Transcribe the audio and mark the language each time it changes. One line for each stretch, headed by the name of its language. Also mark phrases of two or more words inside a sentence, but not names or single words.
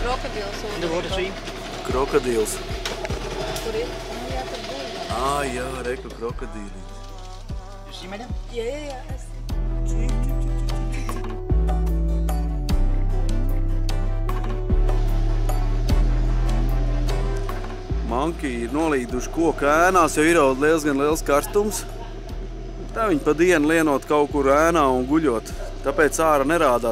English: In the water stream.
Latvian: Krokodils. Tur ir. Jā, tur bija. Jā, reku krokodīli.
English: You see, madam?
Latvian: Jā. Manki ir nolīduši koku ēnās, jo ir jau diezgan liels karstums. Tā viņi pa dienu lienot kaut kur ēnā un guļot, tāpēc ārā nerādās.